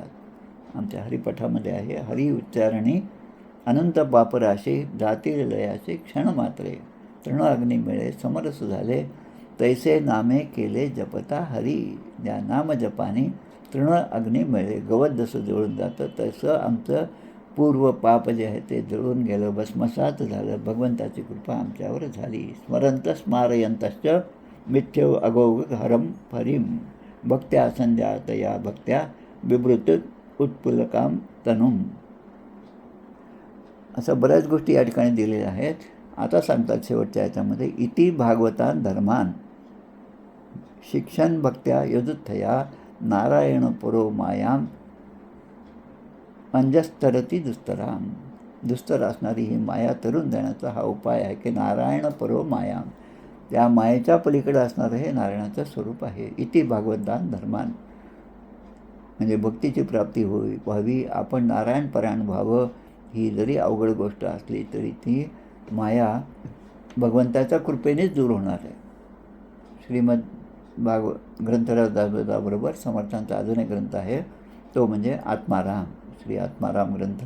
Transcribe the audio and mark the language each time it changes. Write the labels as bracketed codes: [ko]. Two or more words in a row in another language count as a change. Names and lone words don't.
[mr] आमच्या हरिपठामध्ये आहे, हरी उच्चारणी अनंत पापराशी जातील लयाचे क्षण मात्रे तृण अग्नी मिळे समरस झाले तैसे नामे केले जपता हरी. या नाम जपाने तृण अग्नी मिळे. गवत जसं जळून जातं तसं आमचं पूर्व पाप जे आहे ते जळून गेलं, भस्मसात झालं. भगवंताची कृपा आमच्यावर झाली. [sa] स्मरंत स्मारयंतश्च मिथ्यव अगोग हरम हरिम भक्त्या संध्यात या भक्त्या विवृत उत्पुलकाम तनुम. [mr] असं बऱ्याच गोष्टी या ठिकाणी दिलेल्या आहेत. आता सांगतात शेवटच्या याच्यामध्ये [sa] इति भागवतान धर्मान शिक्षण भक्त्या यजुथया नारायण पुरो मायाम अंजस्तरती दुस्तराम. [mr] दुस्तर असणारी ही माया तरून देण्याचा हा उपाय आहे की [sa] नारायण परो मायाम, [mr] त्या मायेच्या पलीकडे असणारं हे नारायणाचं स्वरूप आहे. [sa] इति भागवतान धर्मान [mr] म्हणजे भक्तीची प्राप्ती व्हावी, आपण नारायणपरायण व्हावं. ही जरी अवघड गोष्ट असली तरी ती माया भगवंताच्या कृपेनेच दूर होणार आहे. श्रीमद ग्रंथराज दासबोधाबरोबर समर्थांचा अजून एक ग्रंथ आहे, तो म्हणजे आत्माराम, श्री आत्माराम ग्रंथ.